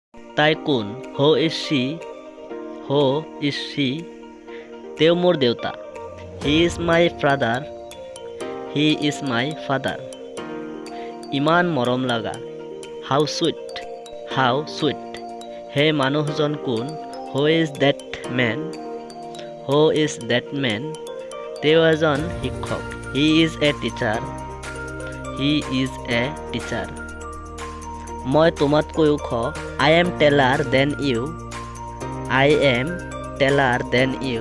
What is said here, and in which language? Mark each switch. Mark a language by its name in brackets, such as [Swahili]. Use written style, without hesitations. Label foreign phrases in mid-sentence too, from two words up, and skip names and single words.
[Assamese] তাই কোন? [English] who is she? who is she? [Assamese] তেওঁ মোৰ দেউতা। [English] he is my father. he is my father. [Assamese] ইমান মৰম লগা। [English] how sweet. how sweet. [Assamese] সেই মানুহজন কোন? [English] who is that man? who is that man? [Assamese] তেওঁ এজন শিক্ষক। [English] he is a teacher. he is a teacher. [Assamese] মই তোমাতকৈ ওখ। [English] I am taller than you. I am taller than you.